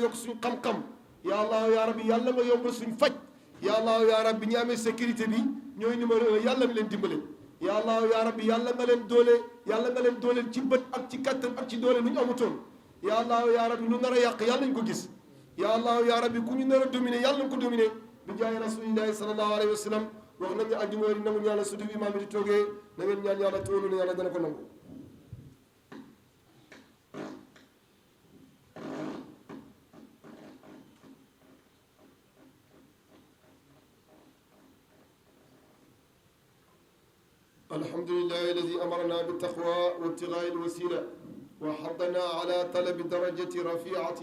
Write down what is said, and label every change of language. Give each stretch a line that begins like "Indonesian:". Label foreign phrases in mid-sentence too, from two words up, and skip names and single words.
Wolof: yokk suñ xam-xam
Arabic: يا الله يا ربي
Wolof: yàlla nga yombal suñ faj
Arabic: يا الله يا ربي
Wolof: ñi amee sécurité bi ñooy numéro 1 yàlla nga leen dimbale
Arabic: يا الله يا ربي
Wolof: yàlla nga leen doole yàlla nga leen dooleel ci bët ak ci kattan ak ci doole lu ñu amutoon
Arabic: يا الله يا ربي
Wolof: lu nar a yàq yàlla ñu ko gis
Arabic: يا الله يا ربي
Wolof: ku ñu nar a dominé yàlla nga ko dominé bi jaay
Arabic: رسول الله صلى الله عليه وسلم
Wolof: wax nañ ne àjjuma yi nangu ñaanal su dugg imaam bi di toogee na ngeen ñaan yàlla toolu ne yàlla dana ko nangu
Arabic: الحمد لله الذي أمرنا بالتقوى وابتغاء الوسيلة وحضنا على طلب درجة رفيعة